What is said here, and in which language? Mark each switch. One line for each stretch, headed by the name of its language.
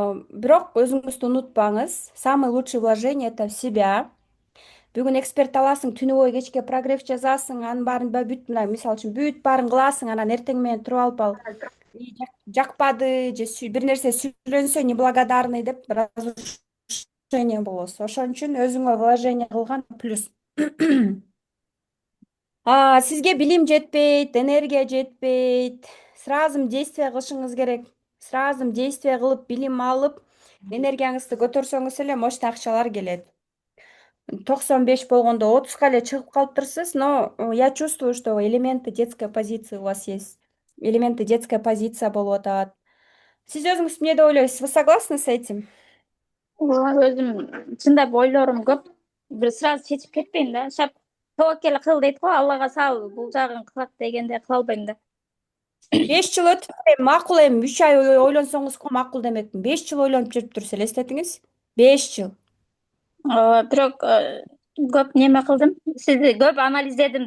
Kyrgyz: Бирок өзүңүздү унутпаңыз.
Russian: Самый лучший вложение это в себя.
Kyrgyz: Бүгүн эксперт аласың, түнү бою кечке прогресс жазасың, анын баарын бүт, мына мисалы үчүн бүт баарын кыласың, анан эртең менен туруп алып ал жакпады же бир нерсе сүйлөнсө неблагодарный деп разрушение болосуз. Ошон үчүн өзүңө вложение кылган плюс. Сизге билим жетпейт, энергия жетпейт. Сразу действие кылышыңыз керек. Сразу действие кылып, билим алып, энергияңызды көтөрсөңүз эле мощный акчалар келет. 95 болгондо 30га эле чыгып калыптырсыз,
Russian: но я чувствую, что элементы детской позиции у вас есть. Элементы детская позиция
Kyrgyz: болуп атат. Сиз өзүңүз эмне деп ойлойсуз?
Russian: Вы согласны с этим?
Kyrgyz: Өзүм чындап ойлорум көп. Бир сразу чечип кетпейм да. Шап тобокел кыл дейт го, Аллага сал, бул жагын кылат дегенде кыла албайм да. 5 жыл өтүп макул, эми 3 ай ойлонсоңузго макул демекмин. 5 жыл ойлонуп жүрүптүрсүз, элестетиңиз. 5 жыл. Бирок көп неме кылдым. Сизди көп анализдедим.